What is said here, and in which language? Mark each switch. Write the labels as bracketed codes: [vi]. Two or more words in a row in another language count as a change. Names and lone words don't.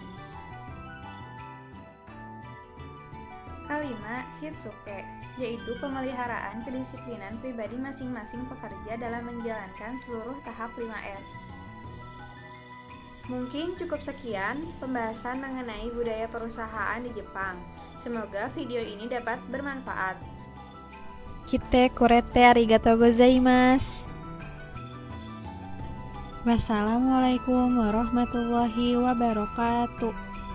[id] Kelima, shitsuke, yaitu pemeliharaan kedisiplinan pribadi masing-masing pekerja dalam menjalankan seluruh tahap 5S. Mungkin cukup sekian pembahasan mengenai budaya perusahaan di Jepang. Semoga video ini dapat bermanfaat. [ja] 来てくれてありがとうございます. [ar] والسلام عليكم ورحمة الله وبركاته.